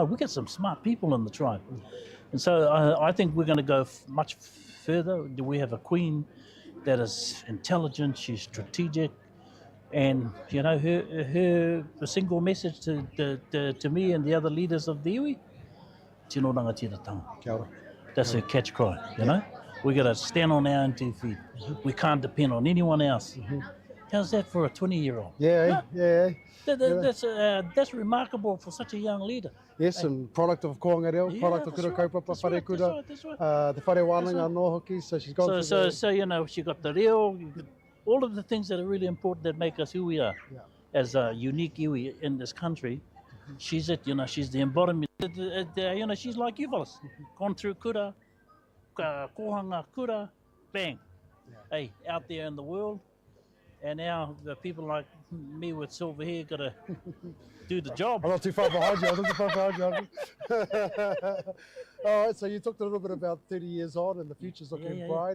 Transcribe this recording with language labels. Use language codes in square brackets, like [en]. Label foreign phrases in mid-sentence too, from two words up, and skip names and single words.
[en] We got some smart people in the tribe, and so I think we're going to go much further. We have a queen that is intelligent. She's strategic, and you know, her single message to me and the other leaders of the iwi, [mi] tino rangatira tanga. [en] That's her catch cry. You know, we got to stand on our own 2 feet. We can't depend on anyone else. How's that for a 20-year-old? That's remarkable for such a young leader. Yes, and product of Koanga Reo, product of Kura Kaupapa, Whare Kura, the Whare Wānanga [mi] no hoki, [en] so she's gone So, you know, she got the reo, all of the things that are really important that make us who we are as a unique iwi in this country. She's it, you know, she's the embodiment. You know, she's like you fellas, gone through kura, kohanga kura, bang, hey, out there in the world. And now the people like me with silver hair got to do the job. I'm not too far behind you. All right, so you talked a little bit about 30 years on and the future's looking bright.